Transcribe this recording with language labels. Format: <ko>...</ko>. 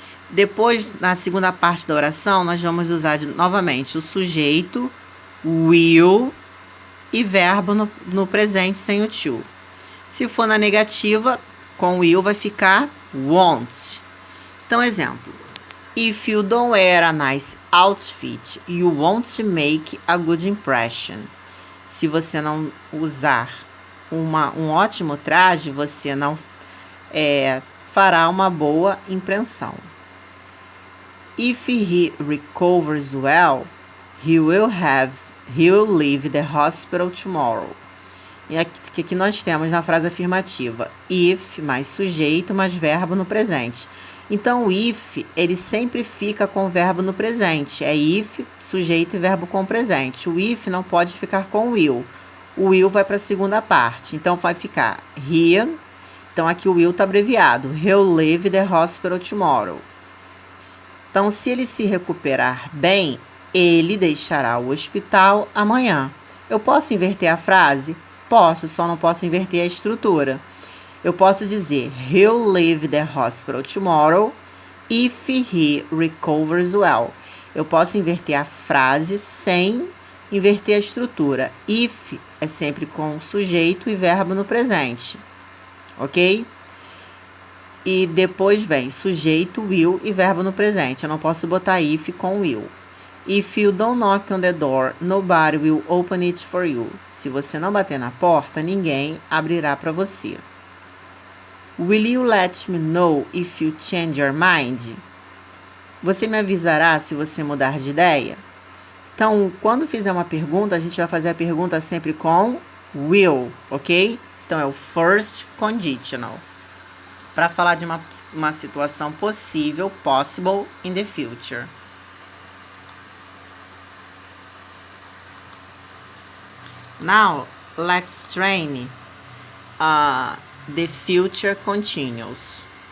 <pt>Depois, na segunda parte da oração, nós vamos usar novamente o sujeito, will e verbo no presente sem o to. Se for na negativa, com will vai ficar won't. Então, exemplo.</pt> <en>If you don't wear a nice outfit, you won't make a good impression.</en> <pt>Se você não usar um ótimo traje, você não fará uma boa impressão.</pt> <en>If he recovers well, he will leave the hospital tomorrow.</en> <pt>E aqui nós temos na frase afirmativa if mais sujeito mais verbo no presente. Então, o if, ele sempre fica com o verbo no presente. É if, sujeito e verbo com presente. O if não pode ficar com will. O will vai para a segunda parte. Então, vai ficar he. Então, aqui o will está abreviado.</pt> <en>He'll leave the hospital tomorrow.</en> <pt>Então, se ele se recuperar bem, ele deixará o hospital amanhã. Eu posso inverter a frase? Posso, só não posso inverter a estrutura. Eu posso dizer,</pt> <en>he'll leave the hospital tomorrow if he recovers well.</en> <pt>Eu posso inverter a frase sem inverter a estrutura. If é sempre com sujeito e verbo no presente, ok? E depois vem sujeito, will e verbo no presente. Eu não posso botar if com will.</pt> <en>If you don't knock on the door, nobody will open it for you.</en> <pt>Se você não bater na porta, ninguém abrirá para você.</pt> <en>Will you let me know if you change your mind?</en> <pt>Você me avisará se você mudar de ideia? Então, quando fizer uma pergunta, a gente vai fazer a pergunta sempre com will, ok? Então, é o first conditional. Para falar de uma situação possível,</pt> <en>possible in the future. Now, let's train the future continuous.</en>